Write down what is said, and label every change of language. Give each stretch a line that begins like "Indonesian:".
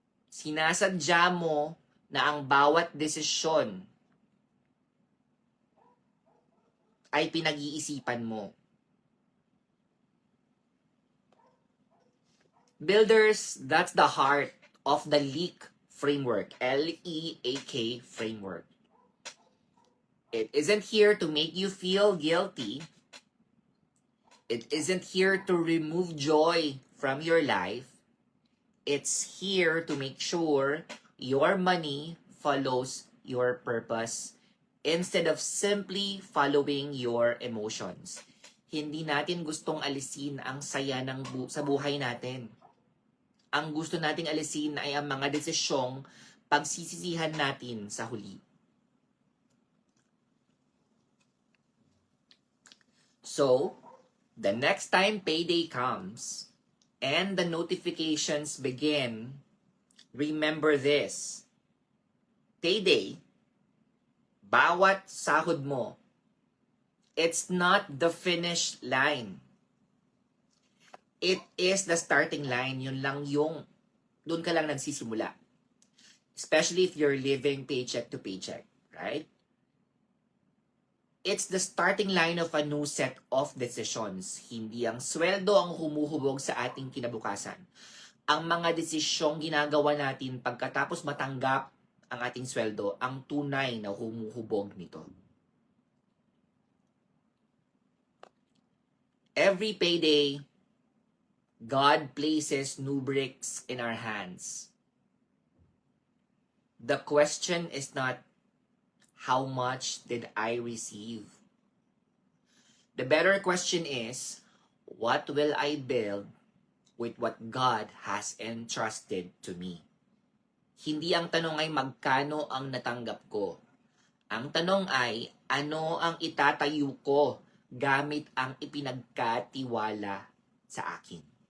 Filipino: Sinasadya mo na ang bawat desisyon ay pinag-iisipan mo.
English: Builders, that's the heart of the LEAK framework. L-E-A-K framework. It isn't here to make you feel guilty. It isn't here to remove joy from your life. It's here to make sure your money follows your purpose instead of simply following your emotions.
Filipino: Hindi natin gustong alisin ang saya sa buhay natin. Ang gusto nating alisin ay ang mga desisyong pagsisisihan natin sa huli.
English: So, the next time payday comes and the notifications begin, remember this. Payday,
Filipino: bawat sahod mo,
English: it's not the finish line. It is the starting line.
Filipino: Yun lang yung, doon ka lang nagsisimula.
English: Especially if you're living paycheck to paycheck, right? It's the starting line of a new set of decisions.
Filipino: Hindi ang sweldo ang humuhubog sa ating kinabukasan. Ang mga desisyong ginagawa natin pagkatapos matanggap ang ating sweldo, ang tunay na humuhubog nito.
English: Every payday, God places new bricks in our hands. The question is not, how much did I receive? The better question is, what will I build with what God has entrusted to me?
Filipino: Hindi ang tanong ay magkano ang natanggap ko. Ang tanong ay, ano ang itatayo ko gamit ang ipinagkatiwala sa akin?